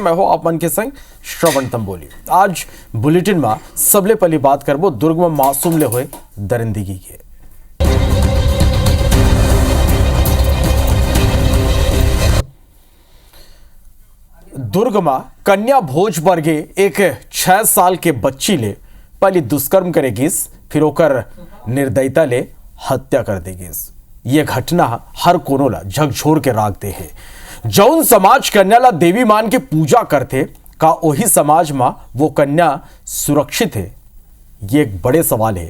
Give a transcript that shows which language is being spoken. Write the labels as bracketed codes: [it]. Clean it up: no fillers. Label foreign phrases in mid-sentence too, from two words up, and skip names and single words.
[hne] मैं हो आपन के संग श्रवण तंबोली। आज बुलेटिन में सबले पहली बात करबो दुर्ग में मासूम ले हुए दरिंदगी के। दुर्ग में कन्या भोज बरगे एक 6 साल के बच्ची ले पहले दुष्कर्म करेगी, फिर ओकर निर्दयता ले हत्या कर देगी। ये घटना हर कोनो ला झकझोर के राख दे है। जौन समाज कन्या ला देवी मान के पूजा करते का वही समाज में वो कन्या सुरक्षित है, ये एक बड़े सवाल है।